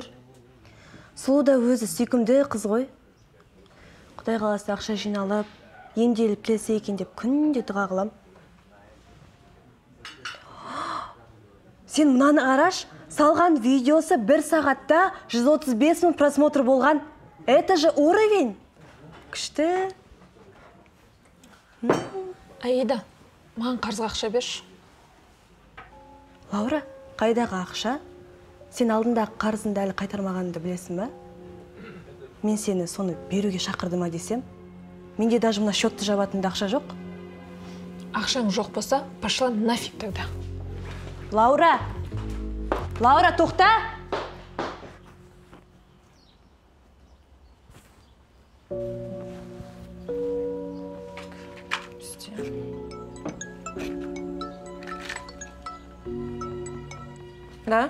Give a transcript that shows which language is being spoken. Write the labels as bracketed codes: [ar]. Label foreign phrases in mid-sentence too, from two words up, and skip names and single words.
[kk] Сұлу да өзі сүйкімді қыз ғой. Құдай қаласа ақша жиналып, емделіп келсе екен деп күнде дұға қылам. Сен мынаны қараш, салған видеосы 1 сағатта 135 мың просмотр болған. [ru] Это же уровень. [kk] Күшті. Аида, маған қарызға ақша берші. Лаура, қайдағы ақша? Сен алдындағы қарызыңды әлі қайтармағаныңды білесің бе? Мен сені соны беруге шақырды ма десем, менде даже мына счетты жабатында ақша жоқ. Ақшаң жоқ болса, [ru] пошла нафиг тогда. [kk] Лаура! Лаура, тоқта! Да?